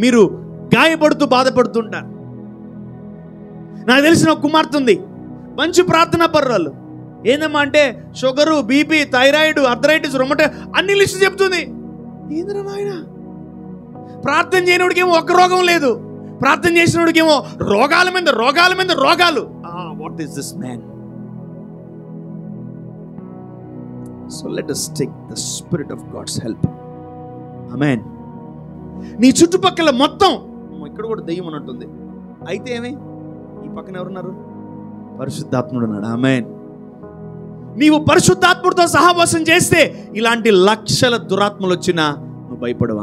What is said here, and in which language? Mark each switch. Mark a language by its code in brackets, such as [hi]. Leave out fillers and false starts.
[te] మీరు గాయపడుతూ బాధపడుతుంటారు. నాకు తెలిసిన ఒక కుమార్తె ఉంది, మంచి ప్రార్థనా పర్రాలు. ఏందమ్మా అంటే షుగరు, బీపీ, థైరాయిడ్, అర్థరైటిస్, రొమట అన్ని లిస్టు చెప్తుంది. ఏంద్రా నాయన, ప్రార్థన చేయనోడికేమో ఒక్క రోగం లేదు, ప్రార్థన చేసినోడికేమో రోగాల మీద రోగాల మీద రోగాలు. [en] What is this man? So let us take the spirit of God's help. [te] ఆమేన్. నీ చుట్టుపక్కల మొత్తం ఇక్కడ కూడా దెయ్యం ఉన్నట్టుంది. అయితే ఏమి, ఈ పక్కన ఎవరున్నారు? పరిశుద్ధాత్ముడు ఉన్నాడు. ఆమేన్. నీవు పరిశుద్ధాత్ముడితో సహవాసం చేస్తే ఇలాంటి లక్షల దురాత్మలు వచ్చినా నువ్వు భయపడవు.